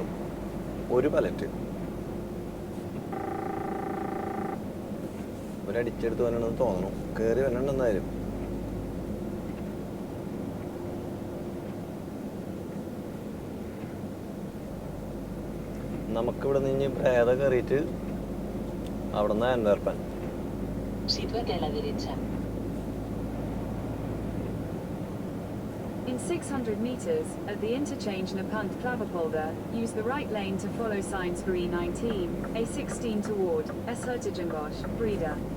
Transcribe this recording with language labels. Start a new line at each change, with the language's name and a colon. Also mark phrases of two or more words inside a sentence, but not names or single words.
Malayalam: 1 പലറ്റ് ഒരടിച്ചെടുത്ത് വരണമെന്ന് തോന്നണം. കയറി വരണമെന്നായാലും നമുക്കിവിടെ നിന്ന് ഭേദ കയറിയിട്ട് അവിടെ നിന്ന് ആൻഡ്വർപ്പൻ.
Spanish: Sitúate a la derecha.
English: In 600 meters, at the interchange Napunt Klaverpolder, use the right lane to follow signs for E19, A16 toward S. Hertogenbosch, Breda.